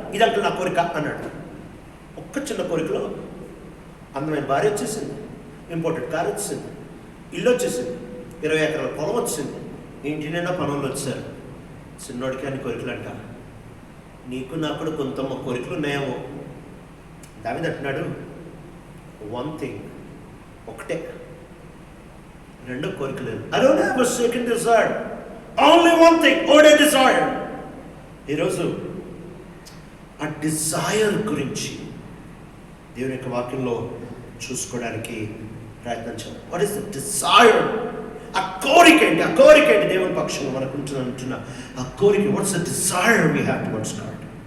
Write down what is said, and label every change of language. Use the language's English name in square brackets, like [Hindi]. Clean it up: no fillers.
[Telugu] ఇదంటే నా కోరిక అన్నాడు. ఒక్క చిన్న కోరికలో అందమైన భార్య వచ్చేసింది, ఇంపోర్టెడ్ కార్ వచ్చేసింది, ఇల్లు వచ్చేసింది, 20 ఎకరాల పొలం వచ్చింది, ఇంటి నిండా పనులు వచ్చారు. చిన్నోడికి అని కోరికలు అంట. నీకు నాకు కూడా కొంత కోరికలు ఉన్నాయేమో. దావీదు అంటున్నాడు, వన్ థింగ్, ఒకటే, రెండో కోరిక లేదు. [English] I don't have a second desire, only one thing, only desire. [Telugu] ఈరోజు ఆ డిజైర్ గురించి దేవుని యొక్క వాక్యంలో చూసుకోవడానికి ప్రయత్నించాలి. [English] What is the desire? [Telugu] ఆ కోరిక ఏంటి? ఆ కోరిక ఏంటి? దేవుని పక్షంలో మనకు ఉంటున్న ఆ కోరిక, [English] What's the desire we have towards God?